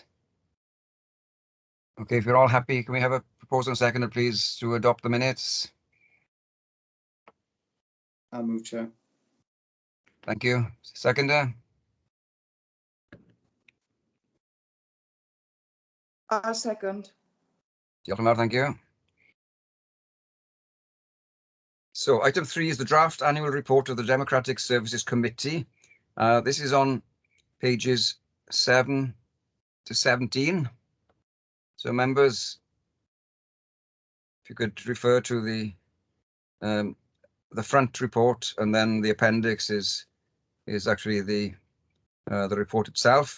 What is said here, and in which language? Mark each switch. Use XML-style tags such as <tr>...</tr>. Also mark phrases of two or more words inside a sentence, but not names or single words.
<en>Okay, if you're all happy, can we have a proposal and seconder, please, to adopt the minutes? I'll move, Chair. Thank you. Seconder? I'll second.</en> <cy>Diolch yn fawr,</cy> <en>thank you. So item 3 is the draft annual report of the Democratic Services Committee. This is on pages 7 to 17. So members, if you could refer to the front report, and then the appendix is actually the report itself.</en>